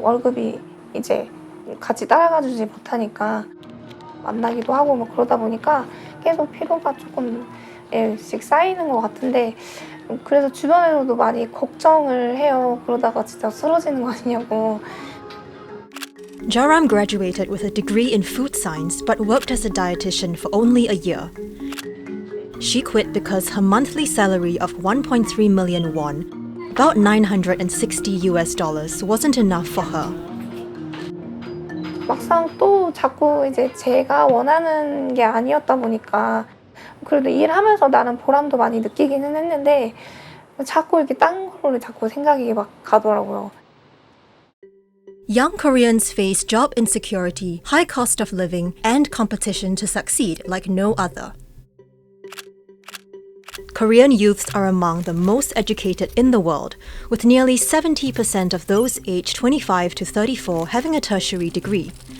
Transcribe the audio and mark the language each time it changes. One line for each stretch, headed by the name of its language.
Korean: 월급이 이제 같이 따라가주지 못하니까 만나기도 하고 뭐 그러다 보니까 계속 피로가 조금씩 쌓이는 것 같은데 그래서 주변에서도 많이 걱정을 해요. 그러다가 진짜 쓰러지는 거 아니냐고.
English: Joram graduated with a degree in food science but worked as a dietitian for only a year. She quit because her monthly salary of 1.3 million won, about $960 wasn't enough for her.
Korean: 막상 또 자꾸 이제 제가 원하는 게 아니었다 보니까 그래도 일하면서 나는 보람도 많이 느끼기는 했는데 자꾸 이렇게 딴 거로 자꾸 생각이 막 가더라고요.
English: Young Koreans face job insecurity, high cost of living, and competition to succeed like no other. Korean youths are among the most educated in the world, with nearly 70% of those aged 25 to 34 having a tertiary degree.